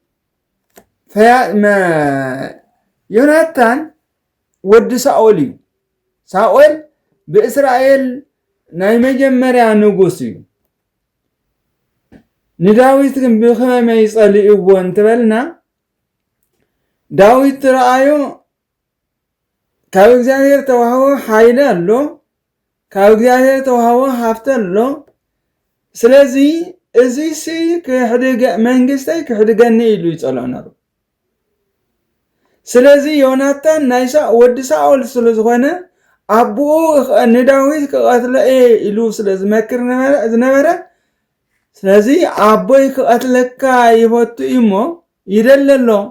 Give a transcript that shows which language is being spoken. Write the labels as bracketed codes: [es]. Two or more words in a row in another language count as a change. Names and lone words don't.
[ti] ዮናታን ወዲ ሳኦል እዩ ሳኦል በእስራኤል ናይ መጀመርያ ንጉስ እዩ ንዳዊት ግን ብኸመይ ይጸልይዎ እንትበልና ዳዊት ረአዮ ካብ እግዚአብሔር ተዋህቦ ኃይል አሎ ካብ እግዚአብሔር ተዋህቦ ሀብት አሎ ስለዚህ እዚህ ከሕድገ መንግስተይ ክሕድገኒ ኢሉ ይጸልዩ ነሩ ስለዚህ ዮናታን ናይሳ ወዲ ሳኦል ስለዝኾነ አቡኡ ንዳዊት ክቀትለየ ኢሉ ስለዝመክር ዝነበረ ስለዚህ አቦይ ክቀትለካ ይፈቱ እሞ ይደለሎ